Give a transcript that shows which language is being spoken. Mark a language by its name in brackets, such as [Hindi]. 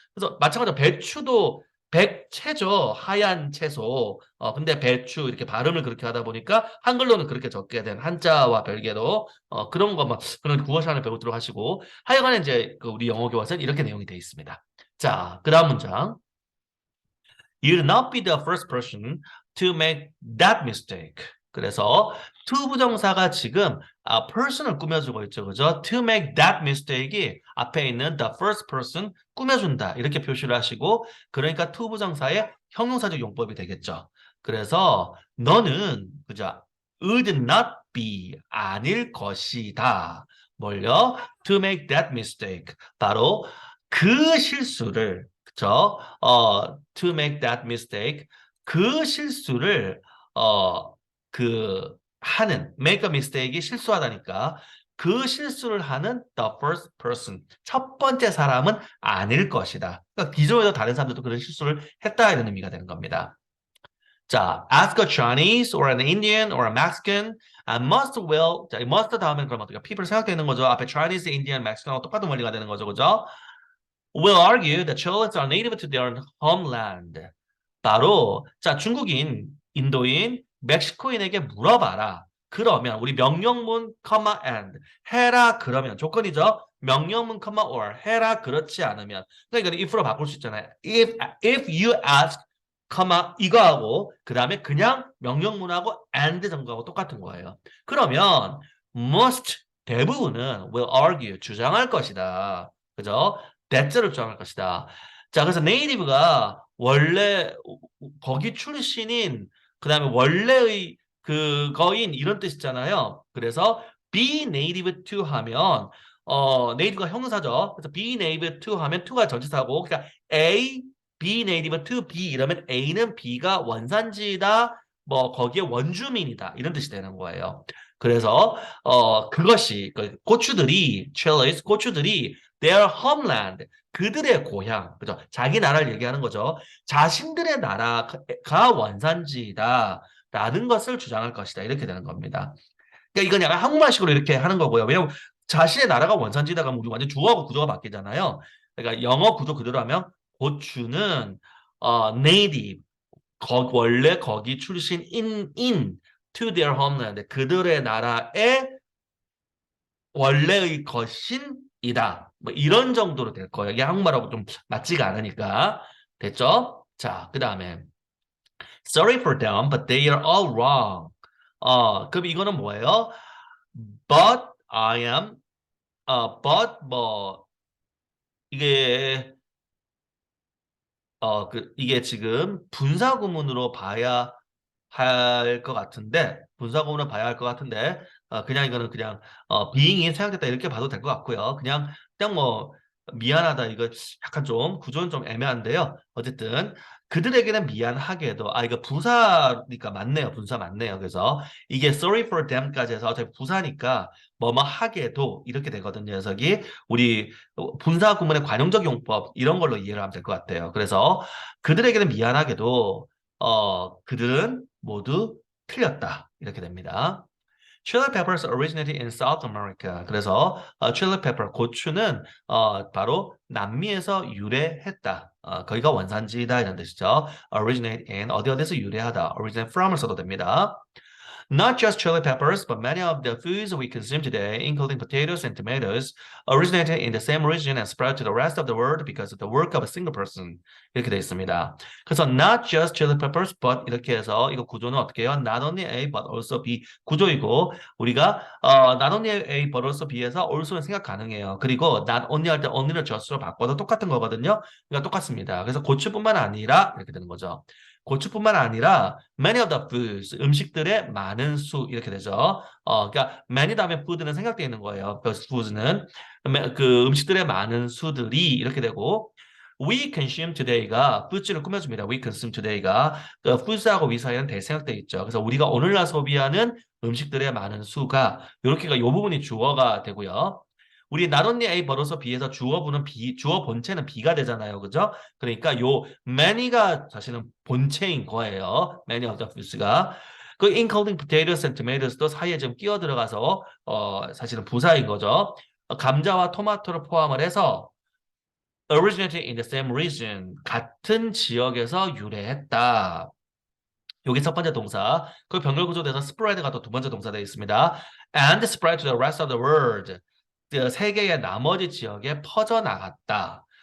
[Korean] 그래서 마찬가지로 배추도 백채죠. 하얀 채소. 근데 배추 이렇게 발음을 그렇게 하다 보니까 한글로는 그렇게 적게 된 한자와 별개로 그런 거 막 그런 국어 시간을 배우도록 하시고 하여간에 이제 그 우리 영어 교과서는 이렇게 내용이 되어 있습니다. 자, 그다음 문장. [English] You'll not be the first person to make that mistake. [Korean] 그래서 to 부정사가 지금 person을 꾸며주고 있죠. 그죠? [English] To make that mistake이 [Korean] 앞에 있는 [English] the first person [Korean] 꾸며준다. 이렇게 표시를 하시고 그러니까 to 부정사의 형용사적 용법이 되겠죠. 그래서 너는 그죠? [English] would not be [Korean] 아닐 것이다. 뭘요? [English] To make that mistake. [Korean] 바로 그 실수를 그쵸? [English] to make that mistake. [Korean] 그 실수를, 하는, [English] make a mistake [Korean] 이 실수하다니까. 그 실수를 하는 [English] the first person. [Korean] 첫 번째 사람은 아닐 것이다. 그러니까 기존에도 다른 사람들도 그런 실수를 했다 이런 의미가 되는 겁니다. [English] 자, ask a Chinese or an Indian or a Mexican and must will. [Korean] 자, must 다음에 그럼 어떻게? people 생각되는 거죠. 앞에 Chinese, Indian, Mexican하고 똑같은 원리가 되는 거죠. 그죠? [English] will argue that Chinese are native to their homeland. [Korean] 바로 자 중국인, 인도인, 멕시코인에게 물어봐라. 그러면 우리 명령문, and 해라 그러면 조건이죠. 명령문, or 해라 그렇지 않으면 그러니까 이거는 if로 바꿀 수 있잖아요. [English] If you ask, [Korean] 이거하고 그 다음에 그냥 명령문하고 and 정도하고 똑같은 거예요. 그러면 most 대부분은 [English] will argue [Korean] 주장할 것이다. 그죠? 대체를 주장할 것이다. 자, 그래서 네이티브가 원래 거기 출신인 그다음에 원래의 그거인 이런 뜻이잖아요. 그래서 be native to 하면 native가 형용사죠. 그래서 be native to 하면 to가 전치사고 그러니까 A be native to B 이러면 A는 B가 원산지다. 뭐 거기에 원주민이다. 이런 뜻이 되는 거예요. 그래서 그것이 고추들이 chilies 고추들이 [English] their homeland [Korean] 그들의 고향, 그죠? 자기 나라를 얘기하는 거죠. 자신들의 나라가 원산지다라는 것을 주장할 것이다. 이렇게 되는 겁니다. 그러니까 이건 약간 한국말식으로 이렇게 하는 거고요. 왜냐면 자신의 나라가 원산지다 그러면 우리 완전 주어하고 구조가 바뀌잖아요. 그러니까 영어 구조 그대로 하면 고추는 native, 원래 거기 출신 [English] in to their homeland, [Korean] 그들의 나라의 원래의 것인이다. 뭐 이런 정도로 될 거예요. 이게 한국말하고 좀 맞지가 않으니까. 됐죠? 자, 그 다음에 [English] Sorry for them, but they are all wrong. [Korean] 그럼 이거는 뭐예요? [English] But I am, [Korean] but 뭐 이게 이게 지금 분사구문으로 봐야 할 것 같은데 분사구문으로 봐야 할 것 같은데 그냥 이거는 그냥 being이 사용됐다 이렇게 봐도 될 것 같고요. 그냥 뭐 미안하다 이거 약간 좀 구조는 좀 애매한데요. 어쨌든 그들에게는 미안하게도 이거 부사니까 맞네요. 분사 맞네요. 그래서 이게 [English] sorry for them [Korean] 까지 해서 어차피 부사니까 뭐뭐 하게도 이렇게 되거든요. 녀석이 우리 분사 구문의 관용적 용법 이런 걸로 이해를 하면 될 것 같아요. 그래서 그들에게는 미안하게도 그들은 모두 틀렸다. 이렇게 됩니다. [English] Chili peppers originated in South America. [Korean] 그래서 chili pepper 고추는 바로 남미에서 유래했다. 거기가 원산지다 이런 뜻이죠. [English] Originate in [Korean] 어디 어디서 유래하다. Originate from을 써도 됩니다. [English] Not just chili peppers, but many of the foods we consume today, including potatoes and tomatoes, originated in the same region and spread to the rest of the world because of the work of a single person. [Korean] 이렇게 되어 있습니다. 그래서 [English] not just chili peppers, but [Korean] 이렇게 해서 이거 구조는 어떻게 해요? [English] Not only A, but also B [Korean] 구조이고 우리가 not only A, but also B에서 also는 생각 가능해요. 그리고 not only 할 때 only를 just로 바꿔도 똑같은 거거든요. 그러니까 똑같습니다. 그래서 고추뿐만 아니라 이렇게 되는 거죠. 고추뿐만 아니라 [English] many of the foods [Korean] 음식들의 많은 수 이렇게 되죠. 그러니까 many 다음에 food는 생략되어 있는 거예요. 그 foods는 그 음식들의 많은 수들이 이렇게 되고 [English] we consume today [Korean] 가 foods를 꾸며줍니다. we consume today가 그 foods하고 we 사이에는 대생략되어 있죠. 그래서 우리가 오늘날 소비하는 음식들의 많은 수가 이렇게가 이 부분이 주어가 되고요. 우리 not only A 벌어서 B에서 주어부는 B, 주어 본체는 B가 되잖아요. 그죠? 그러니까 요 many가 사실은 본체인 거예요. [English] many of the foods [Korean] 가. 그 [English] including potatoes and tomatoes [Korean] 도 사이에 좀 끼어 들어가서 사실은 부사인 거죠. 감자와 토마토를 포함을 해서 [English] originated in the same region [Korean] 같은 지역에서 유래했다. 여기 첫 번째 동사, 그 병렬 구조돼서 spread가 또 두 번째 동사 되어 있습니다. [English] And spread to the rest of the world. [Korean] 그 세계의 나머지 지역에 퍼져나갔다.